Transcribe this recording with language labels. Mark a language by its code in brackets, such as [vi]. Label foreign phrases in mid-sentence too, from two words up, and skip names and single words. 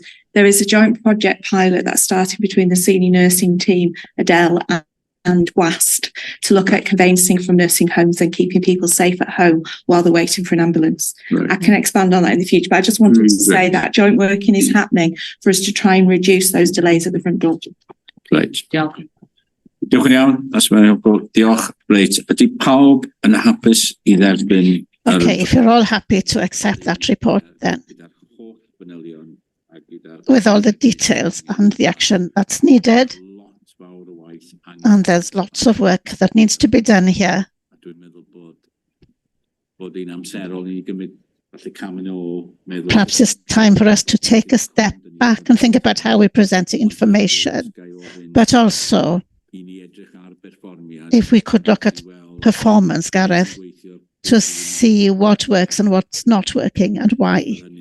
[en] There is a joint project pilot that's starting between the senior nursing team, Adele and WAST, to look at conveyancing from nursing homes and keeping people safe at home while they're waiting for an ambulance. Right. I can expand on that in the future, but I just wanted to say that joint working is happening for us to try and reduce those delays at the front door. Right. [cy] Diolch yn iawn, as mae'n helpful. Diolch. Reit, ydy pawb yn hapus I dderbyn? [en] Okay, if you're all happy to accept that report then, with all the details and the action that's needed, and there's lots of work that needs to be done here. Perhaps it's time for us to take a step back and think about how we're presenting information, but also if we could look at performance, Gareth, to see what works and what's not working and why.